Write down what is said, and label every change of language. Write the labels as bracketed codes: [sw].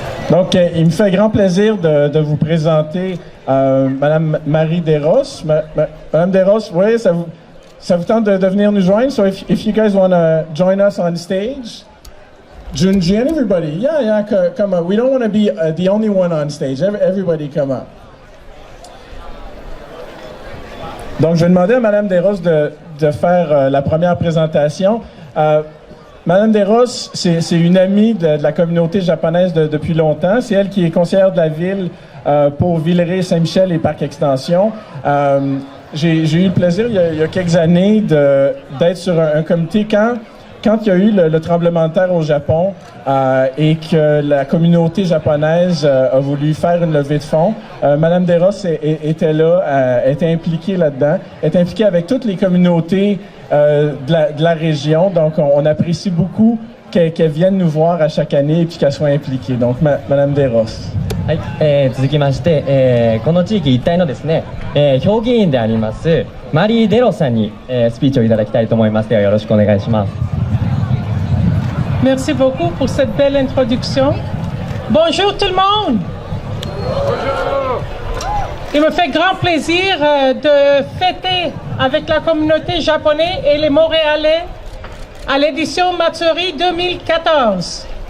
[fr] Donc, il me fait grand plaisir de vous présenter Madame Marie Deros. Madame Deros, oui, ça vous tente de venir nous joindre? [en] So if you guys want to join us on stage, Junji and everybody, yeah, come up. We don't want to be the only one on stage. Everybody come up. [fr] Donc, je vais demander à Madame Deros de faire la première présentation. Madame Deros, c'est une amie de la communauté japonaise depuis longtemps. C'est elle qui est conseillère de la ville pour Villeray, Saint-Michel et Parc Extension. J'ai eu le plaisir, il y a quelques années, d'être sur un comité quand il y a eu le tremblement de terre au Japon et que la communauté japonaise a voulu faire une levée de fonds. Madame Deros était là, était impliquée là-dedans, était impliquée avec toutes les communautés de la région. Donc, on apprécie beaucoup qu'elle vienne nous voir à chaque année et puis qu'elle soit impliquée. Donc, Madame Deros. [ja] はい、続きまして、この地域一帯のですね、評議員でありますマリー・デロさんに、スピーチをいただきたいと思います。ではよろしくお願いします。 [fr] Merci beaucoup pour cette belle introduction. Bonjour tout le monde. Bonjour. Il me fait grand plaisir de fêter avec la communauté japonaise et les Montréalais à l'édition Matsuri 2014.